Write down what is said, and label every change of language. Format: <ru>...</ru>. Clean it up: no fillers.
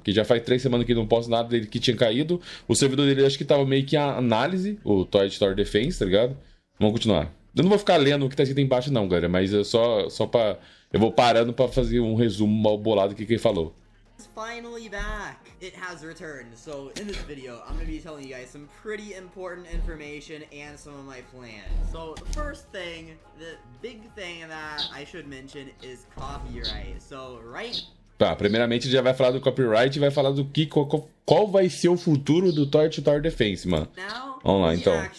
<pt>Que já faz 3 semanas que ele não posta nada dele que tinha caído. O servidor dele acho que tava meio que a análise, o Toilet Tower Defense, tá ligado? Vamos continuar. Eu não vou ficar lendo o que tá escrito embaixo não, galera. Mas é só pra... Eu vou parando pra fazer um resumo mal bolado do que ele falou.</pt> <en>Finally back. It has returned. So in this video, I'm going to be telling you guys some pretty important information and some of my plans. So the first thing, the big thing that I should mention is copyright. So</en> <pt>Tá, primeiramente já vai falar do copyright e vai falar do que qual vai ser o futuro do Toilet Tower Defense, mano. Vamos lá, então.</pt>